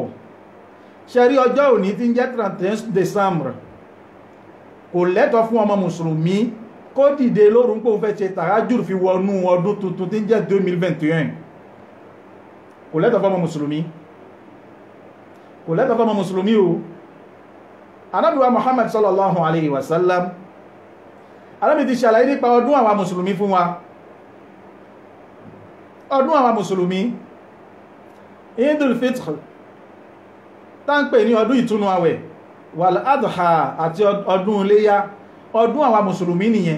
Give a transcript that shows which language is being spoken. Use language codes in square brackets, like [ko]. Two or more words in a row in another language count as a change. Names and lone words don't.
[yo] Ṣe rí ọjọ́ òní tí ń jẹ́ 31 December kò lẹ́tọ̀ fún ọmọ mùsùlùmí kó dìde lórun pé ó fẹ́ ṣe tahajjud fi wọnú ọdún tuntun tí ń jẹ́ 2021. Kò lẹ́tọ̀ fún ọmọ mùsùlùmí, kò lẹ́tọ̀ fún ọmọ mùsùlùmí o. Ànábì wa Muhammad [ar] صلى الله عليه وسلم, [yo] Ànábì ti ṣàlàyé nípa ọdún àwa mùsùlùmí fún wa. Ọdún àwa mùsùlùmí, Eidul Fitr tá ń pè ní ọdún ìtúnu àwẹ̀, [ar] والأضحى [yo] àti ọdún iléyá, ọdún àwa mùsùlùmí nìyẹn.